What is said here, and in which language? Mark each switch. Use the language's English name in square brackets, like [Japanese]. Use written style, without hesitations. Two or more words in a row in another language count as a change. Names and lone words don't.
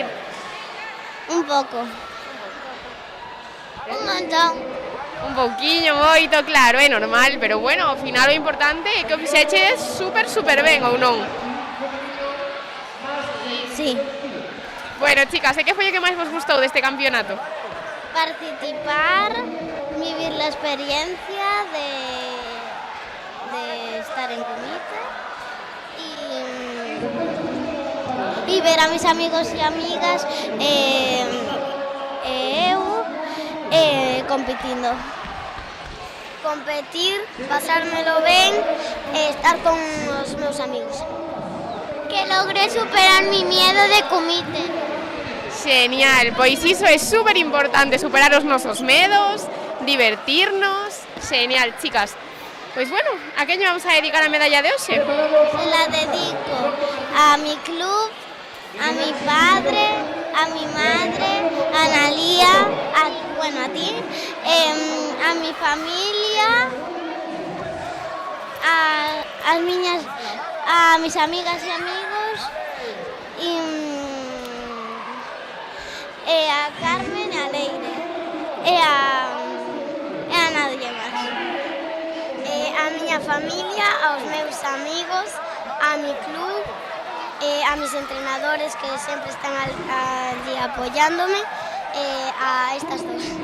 [Galician] Un pouco. Un montón. Un pouquiño, moito, claro, é normal, pero bueno, ao final o importante é que o fixeches super ben, ou non? Sí. [Spanish] Bueno, chicas, [Galician] e que foi o que máis vos gustou deste campeonato? [Spanish] Participar, vivir la experiencia de estar en comité y ver a mis amigos y amigas compitiendo. [Galician] Competir, pasármelo ben, estar con os meus amigos. [Spanish] Que logré superar mi miedo de comité. [Galician] Genial, pois iso é super importante, superar os nosos medos, divertirnos. Genial, chicas. Pois bueno, a quen vamos a dedicar a medalla de hoxe? [Spanish] Se la dedico a mi club, a mi padre, a mi madre, a Analía, a ti, a mi familia, a mis amigas y amigos, a Carmen, a Leire, a nadie máis. [Galician] A miña familia, aos meus amigos, [Spanish] a mi club, a mis entrenadores que sempre están allí apoiándome, a estas dos.